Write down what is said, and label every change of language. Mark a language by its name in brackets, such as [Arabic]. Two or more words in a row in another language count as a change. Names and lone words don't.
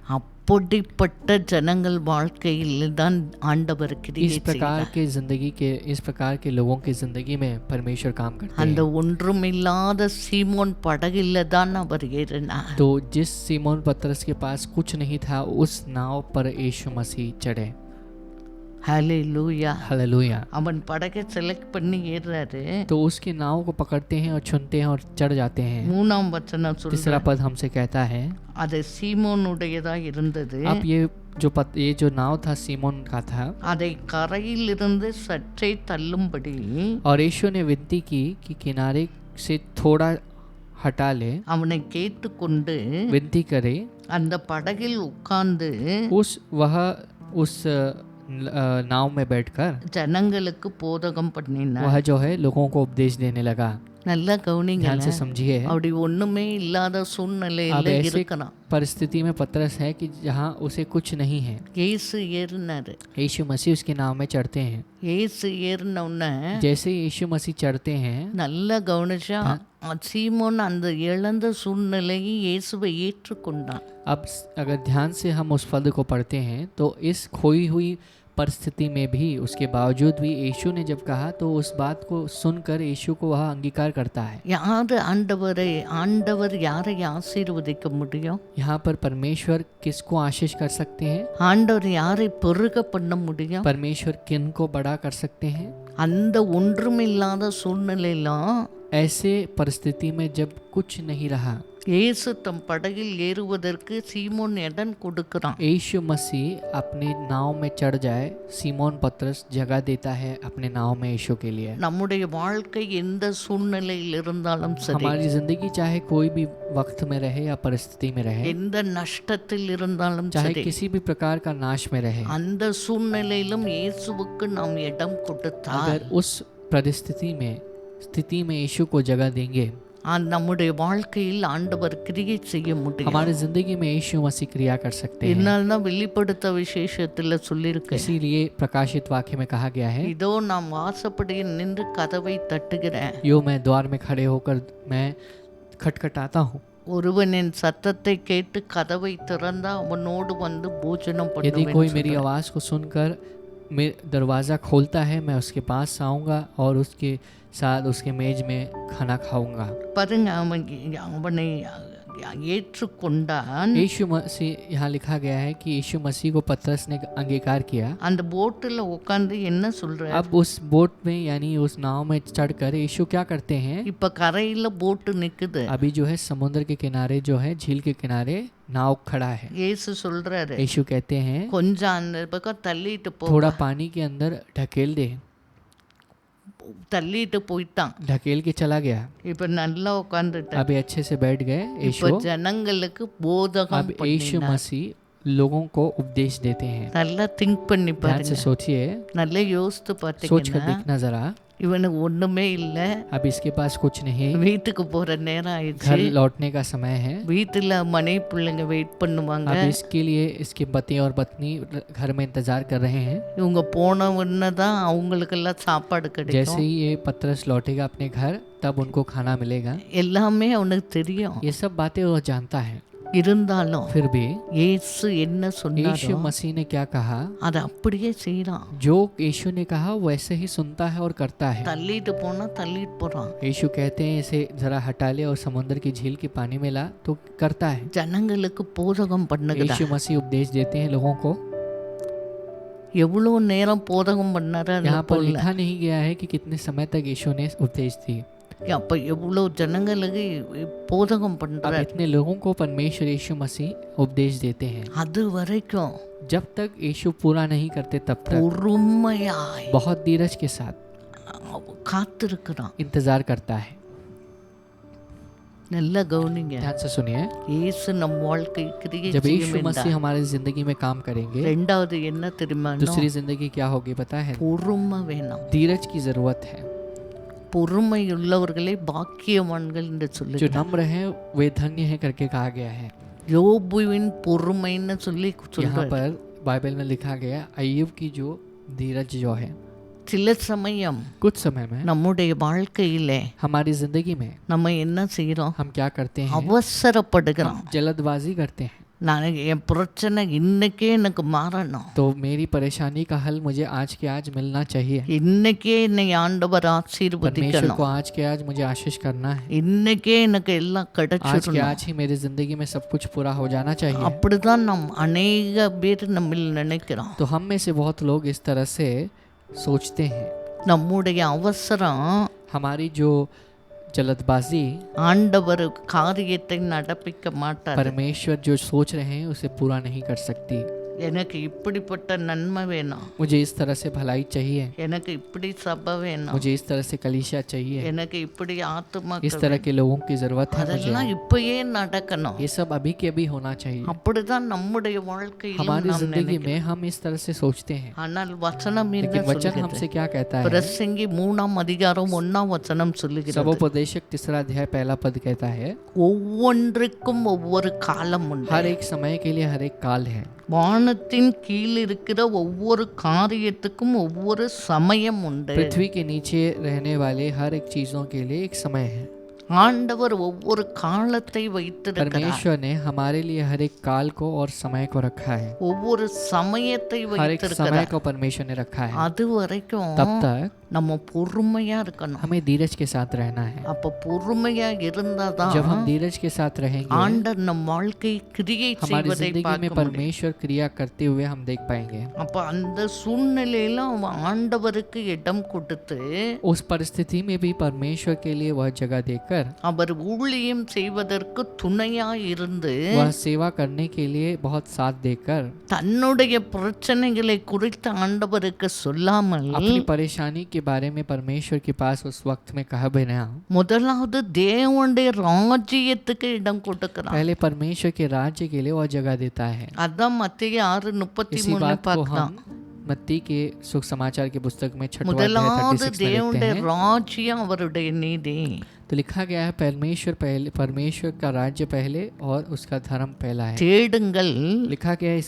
[Tamil] அப்படிப்பட்ட ஜனங்கள் வாழ்க்கையில் தான் ஆண்டவர் கிரியை [Hindi] इस प्रकार [Tamil] செய்கிறார். [Hindi] के जिंदगी के इस प्रकार के लोगों की जिंदगी में परमेश्वर काम करते [Tamil] அந்த [Hindi] हैं। [Tamil] ஒன்றுமில்லாத சீமோன் படகில் தான் அவர் ஏறினார். [Hindi] तो जिस सीमोन पतरस के पास कुछ नहीं था उस नाव पर यीशु मसीह चढ़े। [Tamil] ஹல்லேலூயா. [Hindi] हालेलुया। [Tamil] அவன் படகை செலக்ட் பண்ணி ஏறாரு. [Hindi] तो उसके नाव को पकड़ते हैं और चुनते हैं और चढ़ जाते हैं। [Tamil] 3ஆம் வசனம் [Hindi] तीसरा [Tamil] சொல்ற, [Hindi] पद हमसे कहता है, [Tamil] அது சீமோனுடையதா இருந்தது. [Hindi] अब ये जो नाव था सीमोन का था, [Tamil] அதை கரையிலிருந்து சற்றே தள்ளும்படி [Hindi] और यीशु ने विनती की कि किनारे से थोड़ा हटा ले, [Tamil] அவனை கேட்டுக்கொண்டு [Hindi] विनती करे। [Tamil] அந்த படகில் உட்கார்ந்து [Hindi] उस नाव में बैठकर [Tamil] ஜனங்களுக்கு போதகம் பண்ணினார். [Hindi] वह जो है लोगों को उपदेश देने लगा। [Tamil] நல்லா கவனிங்க. [Hindi] ध्यान से समझिए, [Tamil] அப்படி ஒண்ணுமே இல்லாத சூழ்நிலையில [Hindi] अब ऐसे [Tamil] இருக்கணும். [Hindi] परिस्थिति में पतरस है कि जहाँ उसे कुछ नहीं है। [Tamil] இயேசு ஏறினாரு. [Hindi] यीशु मसीह उसके नाव में चढ़ते हैं। [Tamil] இயேசு ஏறின உடனே [Hindi] जैसे यीशु मसीह चढ़ते हैं, [Tamil] நல்லா கவனிச்சா சீமோன் அந்த இழந்த சூழ்நிலையை இயேசுவை ஏற்றுக்கொண்டான். [Hindi] अब अगर ध्यान से हम उस पद को पढ़ते हैं तो इस खोई हुई परिस्थिति में भी उसके बावजूद भी यीशु ने जब कहा तो उस बात को सुनकर यीशु को वह अंगीकार करता है। [Tamil] ஆண்டவர் யாரை ஆசீர்வதிக்க முடியும்? [Hindi] यहाँ पर परमेश्वर किसको आशीष कर सकते हैं? [Tamil] ஆண்டவர் யாரை பெருக பண்ண முடியும்? [Hindi] परमेश्वर किन को बड़ा कर सकते हैं? [Tamil] அந்த ஒன்றுமில்லாத சூழ்நிலையிலும் [Hindi] ऐसे परिस्थिति में जब कुछ नहीं रहा, [Tamil] இயேசு தம் படகில் ஏறுவதற்கு சீமோன் இடம் கொடுக்கிறான். [Hindi] यीशु मसीह अपने नाव में चढ़ जाए, सीमोन पतरस जगह देता है अपने नाव में यीशु के लिए। [Tamil] நம்முடைய வாழ்க்கை எந்த சூழ்நிலையில் இருந்தாலும் சரி, [Hindi] हमारी जिंदगी चाहे कोई भी वक्त में रहे या परिस्थिति में रहे, [Tamil] எந்த नष्टத்தில் இருந்தாலும் [Hindi] चाहे [Tamil] சரி, [Hindi] किसी भी प्रकार का नाश में रहे, [Tamil] அந்த சூழ்நிலையிலும் இயேசுவுக்கு நாம் இடம் கொடுத்தால் [Hindi] अगर उस परिस्थिति में स्थिति में यीशु को जगह देंगे, [Tamil] நம்முடைய வாழ்க்கையில் ஆண்டவர் கிரியை செய்ய முடியும். [Hindi] हमारी जिंदगी में यीशु मसीह क्रिया कर सकते हैं। [Tamil] இதனால்தான் வெளிப்படுத்த விசேஷத்துல சொல்லியிருக்கேன், [Hindi] इसीलिए प्रकाशित वाक्य में कहा गया है, [Tamil] இதோ நான் வாசப்படியில் நின்று கதவை தட்டுகிறேன், [Hindi] यो मैं द्वार में खड़े होकर मैं खटखटाता हूँ, [Tamil] ஒருவன் என் சத்தத்தை கேட்டு கதவை திறந்தா அவனோடு வந்து போஜனம் [Hindi] यदि कोई मेरी [Tamil] பண்ணுவேன். [Hindi] आवाज़ को सुनकर दरवाज़ा खोलता है मैं उसके पास आऊँगा और उसके साथ उसके मेज में खाना खाऊंगा। [Tamil] பாருங்க, அவனை ஏற்றுக்கொண்டான். [Hindi] यीशु मसीह, यहाँ लिखा गया है कि यीशु मसीह को पतरस ने अंगीकार किया। [Tamil] அந்த போட்டுல உட்கார்ந்து என்ன சொல்ற? [Hindi] अब उस बोट में यानी उस नाव में चढ़कर यीशु क्या करते हैं? [Tamil] இப்ப கரையில போட்டு நிக்குது. [Hindi] अभी जो है समुद्र के किनारे जो है झील के किनारे नाव खड़ा है। [Tamil] இயேசு சொல்றாரு, [Hindi] यीशु कहते हैं [Tamil] கொஞ்சம் அந்த பக்கம் தள்ளிட்டு போ. [Hindi] थोड़ा पानी के अंदर ढकेल दे। [Tamil] தள்ளிட்டு போயிட்டான். [Hindi] ढकेल के चला गया। [Tamil] இப்ப நல்லா உட்கார்ந்துட்டான். [Hindi] अभी अच्छे से बैठ गए [Tamil] இப்ப [Hindi] यीशु। [Tamil] ஜனங்களுக்கு போதகம் [Hindi] अब यीशु [Tamil] பண்ணினார். [Hindi] मसीह लोगों को उपदेश देते हैं। [Tamil] நல்லா திங்க் பண்ணி [Hindi] ध्यान से [Tamil] பாருங்க, [Hindi] सोचिए, [Tamil] நல்லா யோசித்து [Hindi] सोच कर [Tamil] பார்த்தீங்கன்னா [Hindi] देखना जरा। [Tamil] இவனுக்கு ஒண்ணுமே இல்லை, [Hindi] अब इसके पास कुछ नहीं, [Tamil] வீட்டுக்கு போற நேரம் [Hindi] घर [Tamil] ஆயிடுச்சு, [Hindi] लौटने का समय है। [Tamil] வீட்டுல மனைவி பிள்ளைங்க வெயிட் பண்ணுவாங்க, [Hindi] अब इसके लिए इसके पति और पत्नी घर में इंतजार कर रहे हैं। [Tamil] இவங்க போன உடனே தான் அவங்களுக்கெல்லாம் சாப்பாடு [Hindi] जैसे [Tamil] கிடைக்கும், [Hindi] ही ये पतरस लौटेगा अपने घर, तब उनको खाना मिलेगा। [Tamil] எல்லாமே அவனுக்கு தெரியும். [Hindi] ये सब बातें वो जानता है। [Tamil] இருந்தாலும் [Hindi] फिर भी [Tamil] இயேசு என்ன [Hindi] यीशु [Tamil] சொன்னாரோ [Hindi] मसीह ने क्या कहा, [Tamil] அதை அப்படியே செய்யறான். [Hindi] जो यीशु ने कहा वैसे ही सुनता है और करता है। [Tamil] தள்ளிட்டு போனா தள்ளிட்டு போறான். [Hindi] यीशु कहते हैं इसे जरा हटा ले और समुद्र की झील के पानी में ला, तो करता है। [Tamil] ஜனங்களுக்கு போதகம் பண்ணுகிறார். [Hindi] यीशु मसीह उपदेश देते हैं लोगों को। [Tamil] எவ்வளவு நேரம் போதகம் பண்ணாரு அந்த [Hindi] यहाँ पर [Tamil] பொருள். [Hindi] लिखा नहीं गया है कि कितने समय तक यीशु ने उपदेश दिए। [Tamil] அப்ப எவ்வளவு ஜனங்களுக்கு போதகம் [Hindi] अब [Tamil] பண்றாரு. [Hindi] इतने लोगों को परमेश्वर यीशु मसीह उपदेश देते हैं। [Tamil] அது வரைக்கும் [Hindi] जब तक यीशु पूरा नहीं करते तब तक [Tamil] பொறுமையாய் [Hindi] बहुत धीरज के साथ [Tamil] காத்திருக்கிறான். [Hindi] इंतजार करता है। [Tamil] நல்லா கவனிங்க. [Hindi] ध्यान से सुनिए, [Tamil] இயேசு நம் வாழ்க்கை கிரியை [Hindi] जब [Tamil] செய்யும் [Hindi] यीशु मसीह [Tamil] என்றார். [Hindi] हमारी जिंदगी में काम करेंगे, [Tamil] ரெண்டாவது என்ன தெரியுமா? [Hindi] दूसरी जिंदगी क्या होगी पता है? [Tamil] பொறுமை வேணும். [Hindi] धीरज की जरूरत है। [Tamil] பொறுமை உள்ளவர்களே பாக்கியவான்கள் என்று [Hindi] जो [Tamil] சொல்லி [Hindi] नम्र है वे धन्य है करके कहा गया है। [Tamil] யோபுவின் பொறுமைன்னு சொல்லி [Hindi] यहाँ [Tamil] சொல்றாரு. [Hindi] पर बाइबल में लिखा गया अय्यूब की जो धीरज जो है, [Tamil] சில சமயம் [Hindi] कुछ समय में [Tamil] நம்முடைய வாழ்க்கையிலே [Hindi] हमारी जिंदगी में [Tamil] நம்ம என்ன செய்யறோம்? [Hindi] हम क्या करते हैं? [Tamil] அவசரப்படுகிறோம். [Hindi] हम जल्दबाजी करते हैं। [Tamil] நான் என் பிரச்சனை இன்னைக்கே எனக்கு மாறணும், [Hindi] तो मेरी परेशानी का हल मुझे आज के आज मिलना चाहिए। [Tamil] இன்னைக்கே என்னை ஆண்டவர் [Hindi] परमेश्वर [Tamil] ஆசீர்வதிக்கணும், [Hindi] को आज के आज मुझे आशीष करना है। [Tamil] இன்னைக்கே எனக்கு எல்லாம் [Hindi] आज के [Tamil] கிடைச்சிடணும். [Hindi] आज ही मेरी जिंदगी में सब कुछ पूरा हो जाना चाहिए। [Tamil] அப்படிதான் நாம் அநேக பேர் நம்ம நினைக்கிறோம். [Hindi] तो हम में से बहुत लोग इस तरह से सोचते हैं। [Tamil] நம்முடைய அவசரம் [Hindi] हमारी जो जल्दबाजी, [Tamil] ஆண்டவர் காரியத்தை நடப்பிக்க மாட்டார். [Hindi] परमेश्वर जो सोच रहे हैं उसे पूरा नहीं कर सकती। [Tamil] எனக்கு இப்படிப்பட்ட நன்மை வேணும், [Hindi] मुझे इस तरह से भलाई चाहिए, [Tamil] எனக்கு இப்படி சபை வேணும், [Hindi] मुझे इस तरह से कलीसिया चाहिए, [Tamil] எனக்கு இப்படி ஆத்துமா, [Hindi] इस तरह के लोगों की जरूरत है मुझे। [Tamil] அதெல்லாம் இப்பயே நடக்கணும். [Hindi] ये सब अभी के अभी होना चाहिए। [Tamil] அப்படிதான் நம்முடைய வாழ்க்கையிலும் [Hindi] हमारी [Tamil] நாம் [Hindi] जिंदगी [Tamil] நினைக்கிறோம். [Hindi] में हम इस तरह से सोचते हैं, [Tamil] ஆனால் வசனம் என்ன [Hindi] लेकिन वचन [Tamil] சொல்கிறது? [Hindi] हमसे क्या कहता है? [Tamil] பிரசங்கி 3ஆம் அதிகாரம் 1ஆம் வசனம் சொல்லுகிறது, [Hindi] सबोपदेशक 3 अध्याय 1 पद कहता है, [Tamil] ஒவ்வொன்றுக்கும் ஒவ்வொரு காலம் உண்டு. [Hindi] हर एक समय के लिए हर एक काल है। [Tamil] வானத்தின் கீழ் இருக்கிற ஒவ்வொரு காரியத்துக்கும் ஒவ்வொரு சமயம் உண்டு. [Hindi] पृथ्वी के नीचे रहने वाले हर एक चीजों के लिए एक समय है। [Tamil] ஆண்டவர் ஒவ்வொரு காலத்தை வைத்திருக்கிறார், [Hindi] परमेश्वर ने हमारे लिए हर एक काल को और समय को रखा है। [Tamil] ஒவ்வொரு சமயத்தை [Hindi] हर एक समय [Tamil] வைத்திருக்கிறார். [Hindi] को परमेश्वर ने रखा है। [Tamil] அது வரைக்கும் [Hindi] तब तक [Tamil] நம்ம பொறுமையா இருக்கணும். [Hindi] हमें धीरज के साथ रहना है। [Tamil] அப்ப பொறுமையா இருந்தாதான் [Hindi] जब हम धीरज के साथ रहेंगे, [Tamil] ஆண்டவர் நம் வாழ்க்கை கிரியை [Hindi] हमारी [Tamil] செய்வதை [Hindi] जिंदगी में [Tamil] பார்க்க முடியும். [Hindi] परमेश्वर क्रिया करते हुए हम देख पाएंगे। [Tamil] அப்ப அந்த சூழ்நிலையில அவன் ஆண்டவருக்கு இடம் கொடுத்து [Hindi] उस परिस्थिति में भी परमेश्वर के लिए वह जगह देकर, [Tamil] அவர் ஊழியம் செய்வதற்கு துணையா இருந்து [Hindi] वह सेवा करने के लिए बहुत साथ देकर, [Tamil] தன்னுடைய பிரச்சனைகளை குறித்து ஆண்டவருக்கு சொல்லாமல் [Hindi] अपनी परेशानी के बारे में परमेश्वर के पास उस वक्त में कहा बिना, [Tamil] முதலாவது தேவனுடைய ராஜ்யத்துக்கு இடம் கொடுக்கிறான். [Hindi] पहले परमेश्वर के राज्य के लिए वह जगह देता है। [Tamil] அதான் மத்திய [Hindi] इसी 6:33 बात को [Tamil] பார்க்கலாம். [Hindi] हम मत्ती के सुख समाचार की पुस्तक में 6वां अध्याय [Tamil] முதலாவது [Hindi] 36 में [Tamil] தேவனுடைய [Hindi] देखते हैं। [Tamil] ராஜ்யம் அவருடைய நீதி. [Hindi] तो लिखा गया है परमेश्वर का राज्य पहले और उसका धर्म पहला है। [Tamil] தேடுங்கள், [Hindi] लिखा गया है